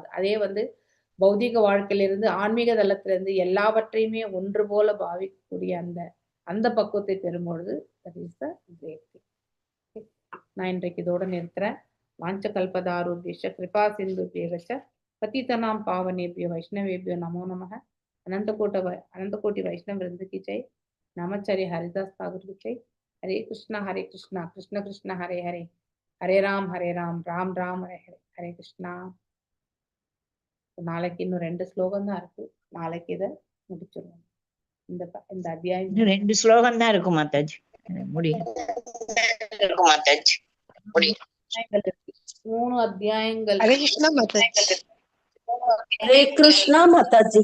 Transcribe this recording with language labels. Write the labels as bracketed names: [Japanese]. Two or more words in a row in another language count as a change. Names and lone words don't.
[Tamil] அதே வந்து பௌதிக வாழ்க்கையிலிருந்து ஆன்மீக தளத்திலிருந்து எல்லாவற்றையுமே ஒன்று போல பாவிக்கக்கூடிய அந்த பக்குவத்தை பெறும்பொழுது நான் இன்றைக்கு இதோட நிறுத்துறேன். [Sanskrit] वाञ्च कल्पतारुपियश कृपा सिन्धु पेवच्च பतितनां पावनेभ्यो वैष्णवेभ्यो नमो नमः. [Hindi] अनंत कोटि वैष्णव वृंद की जय. नामचार्य हरिदास ठाकुर की जय. [Sanskrit] हरे कृष्णा कृष्ण कृष्ण हरे हरे, हरे राम राम राम हरे हरे, हरे कृष्णा. [Tamil] நாளைக்கு இன்னும் 2 ஸ்லோகம் தான் இருக்கு. நாளைக்கு இதை முடிச்சிருவோம். இந்த அத்தியாயம் 2 ஸ்லோகம் தான் இருக்கும் மாதாஜி. முடியும். 3 அத்தியாயங்கள். ஹரே கிருஷ்ணா மாதாஜி. ஹரே கிருஷ்ணா மாதாஜி.